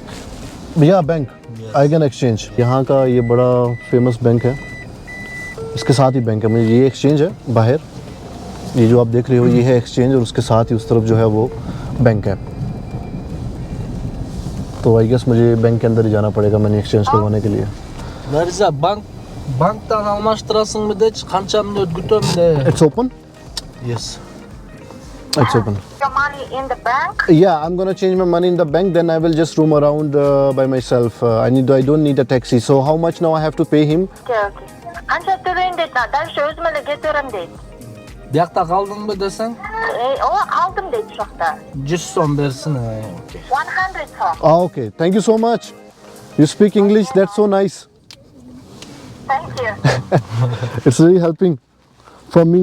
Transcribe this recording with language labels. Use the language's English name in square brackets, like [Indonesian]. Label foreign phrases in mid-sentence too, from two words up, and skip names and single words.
[Hindi] भैया बैंक [English] I can exchange. [Hindi] यहाँ का ये बड़ा फेमस बैंक है, इसके साथ ही बैंक है. मुझे ये एक्सचेंज है बाहर, ये जो आप देख रहे हो ये है एक्सचेंज, और उसके साथ ही उस तरफ जो है वो बैंक है. तो [English] I guess [Hindi] मुझे बैंक के अंदर ही जाना पड़ेगा [English] money exchange [Hindi] करवाने के लिए. [Kyrgyz] Нариза, банктан алмаштырасыңбы дечи, канча мүнөт күтөм [English] It's open? Yes. It's open. Your money in the bank? Yeah, I'm gonna change my money in the bank, then I will just roam around by myself. I don't need a taxi. So how much now I have to pay him? Okay, okay. [Uzbek] Qancha to'layın dedi. [Kyrgyz] Дальше өзүм эле кетерем дейт. Биякта калдыңбы десең, Ооба калдым дейт ушакта. 100 сом берсин. Окей. 100 сом. [English] Ah, okay. Thank you so much. You speak English. That's so nice. Thank you. It's really helping for me.